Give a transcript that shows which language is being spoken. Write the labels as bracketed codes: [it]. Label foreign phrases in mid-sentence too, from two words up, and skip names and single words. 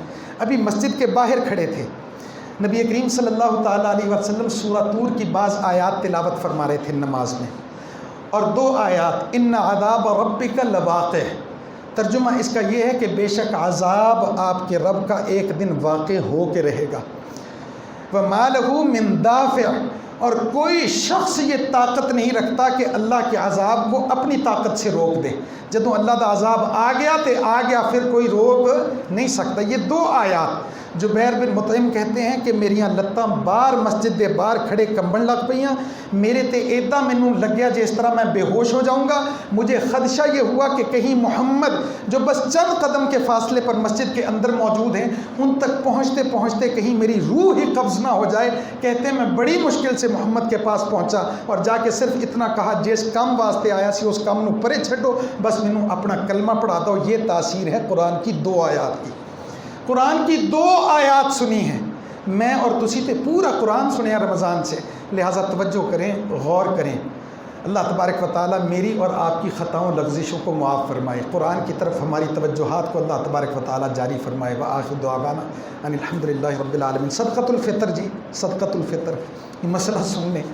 [ur] ابھی مسجد کے باہر کھڑے تھے، نبی کریم صلی اللہ تعالیٰ علیہ وسلم سورہ طور کی بعض آیات تلاوت فرما رہے تھے نماز میں، اور 2 آیات [ar] ان عذاب ربک لواقع، [ur] ترجمہ اس کا یہ ہے کہ بے شک عذاب آپ کے رب کا ایک دن واقع ہو کے رہے گا، [ar] وَمَا لَهُ مِن دَافِعٍ، [ur] اور کوئی شخص یہ طاقت نہیں رکھتا کہ اللہ کے عذاب کو اپنی طاقت سے روک دے، [pa] جدوں اللہ دا عذاب آ گیا تے آ گیا، [ur] پھر کوئی روک نہیں سکتا۔ یہ 2 آیات جبیر بن مطعم کہتے ہیں کہ [pa] میریاں لتاں باہر مسجد دے باہر کھڑے کمبن لگ پئیاں، میرے تے ایداں مینوں لگیا جس طرح میں بے ہوش ہو جاؤں گا۔ [ur] مجھے خدشہ یہ ہوا کہ کہیں محمد جو بس چند قدم کے فاصلے پر مسجد کے اندر موجود ہیں، ان تک پہنچتے پہنچتے کہیں میری روح ہی قبض نہ ہو جائے۔ کہتے ہیں میں بڑی مشکل سے محمد کے پاس پہنچا اور جا کے صرف اتنا کہا [pa] جس کام واسطے آیا سی اس کام نو پرے چھڈو، بس مینوں اپنا کلمہ پڑھا دو۔ [ur] یہ تاثیر ہے قرآن کی 2 آیات کی۔ قرآن کی 2 آیات سنی ہیں، [pa] میں اور تسی تے پورا قرآن سنیا [ur] رمضان سے، لہٰذا توجہ کریں، غور کریں۔ اللہ تبارک و تعالیٰ میری اور آپ کی خطاؤں لغزشوں کو معاف فرمائے، قرآن کی طرف ہماری توجہات کو اللہ تبارک و تعالیٰ جاری فرمائے۔ [ar] وآخر دعوانا ان الحمدللہ رب العالمین۔ [ur] صدقۃ الفطر، جی صدقۃ الفطر، یہ مسئلہ سن لیں۔